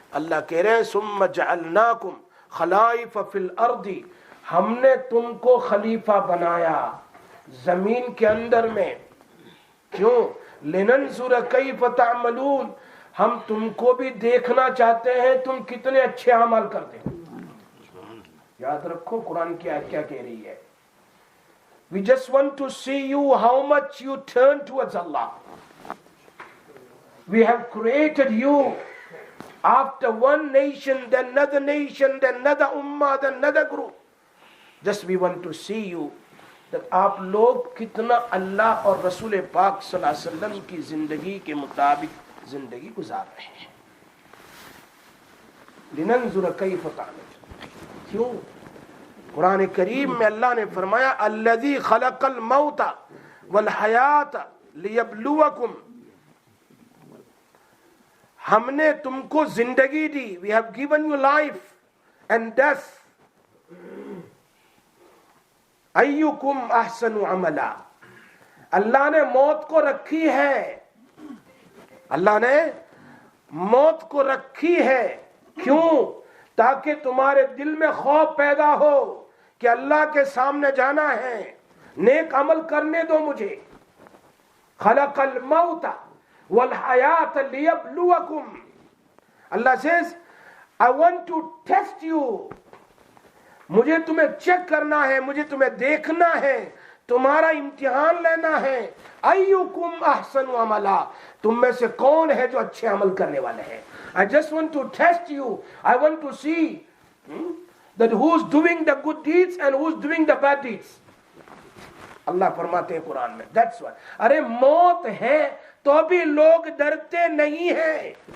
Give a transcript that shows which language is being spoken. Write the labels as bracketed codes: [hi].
[ur] اللہ کہہ رہے ہیں [ar] ثم جعلناکم خلائف فی الارض، [ur] ہم نے تم کو خلیفہ بنایا زمین کے اندر میں. کیوں؟ [ar] لننظر کیف تعملون، [ur] ہم تم کو بھی دیکھنا چاہتے ہیں تم کتنے اچھے عمل کرتے ہو. یاد رکھو قرآن کی آیت کیا کہہ رہی ہے. [en] We just want to see you how much you turn towards Allah. We have created you after one nation, then another nation, then another ummah, then another group. Just we want to see you [ur] آپ لوگ کتنا اللہ اور رسول پاک صلی اللہ علیہ وسلم کی زندگی کے مطابق زندگی گزار رہے ہیں. [ar] لننظر کیف تعملون. [ur] کیوں؟ قرآن کریم میں اللہ نے فرمایا [ar] الذی خلق الموت والحیات لیبلوکم. [ur] ہم نے تم کو زندگی دی. [en] We have given you life and death. [ar] ایکم احسن عملا. [ur] اللہ نے موت کو رکھی ہے. اللہ نے موت کو رکھی ہے. کیوں؟ تاکہ تمہارے دل میں خوف پیدا ہو کہ اللہ کے سامنے جانا ہے, نیک عمل کرنے دو مجھے. [ar] خلق الموت والحیات لیبلوکم. [en] اللہ says I want to test you. [ur] مجھے تمہیں چیک کرنا ہے, مجھے تمہیں دیکھنا ہے, تمہارا امتحان لینا ہے. [ar] ایکم احسن عملا. [ur] تم میں سے کون ہے جو اچھے عمل کرنے والے ہیں. [en] I just want to test you. I want to see that who's doing the good deeds and who's doing the bad deeds. [ur] اللہ فرماتے ہیں قرآن میں [en] that's why. [ur] ارے موت ہے تو بھی لوگ ڈرتے نہیں ہیں.